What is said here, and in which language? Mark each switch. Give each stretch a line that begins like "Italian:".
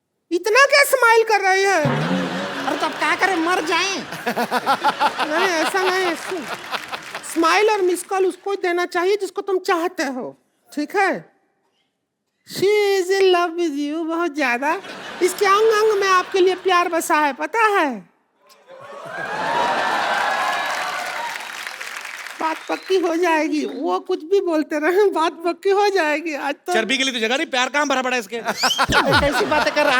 Hindi: इतना क्या स्माइल कर रही है? अरे तब क्या करें, मर जाएं? नहीं ऐसा नहीं, स्माइल और मिस कॉल उसको ही देना चाहिए जिसको तुम चाहते हो, ठीक है?
English: She is in love with you
Hindi: बहुत ज्यादा। इसके अंग अंग में आपके लिए प्यार बसा है, पता है? बात पक्की हो जाएगी, वो कुछ भी बोलते रहे, बात पक्की हो जाएगी। आज तो चर्बी के लिए तो जगह नहीं, प्यार कहाँ भरा पड़ा है इसके? कैसी बातें कर रहे हैं?